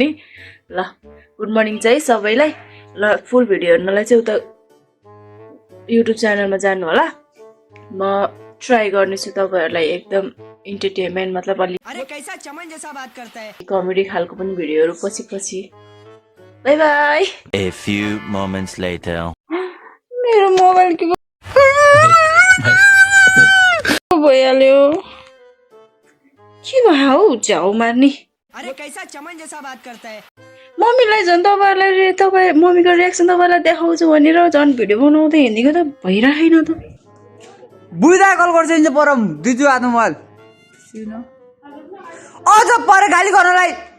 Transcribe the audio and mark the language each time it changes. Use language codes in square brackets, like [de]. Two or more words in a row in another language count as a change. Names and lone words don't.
[ne] ल [en] good morning [ne] चाहिँ सबैलाई। ल [en] full video [ne] हेर्नलाई चाहिँ उता युट्युब च्यानलमा जानु होला। म ट्राई गर्नेछु तपाईँहरूलाई एकदम इन्टरटेनमेन्ट मतलब अलि कमेडी खालको पनि भिडियोहरू पछि। [en] bye bye. A few moments later. [ne] मेरो मोबाइल के भइहाल्यो। के भयो हौ झ्याउ मार्ने। [hi] अरे कैसा चमन जैसा बात करता है। [ne] मम्मीलाई झन् तपाईँ मम्मीको रियाक्सन तपाईँलाई देखाउँछु भनेर झन् भिडियो बनाउँदै हिँडेको त भइरहेन त। बुझा कल गर्छ नि परम दिजु आफ्नो मोबाइल अझ पर गाली गर्नलाई।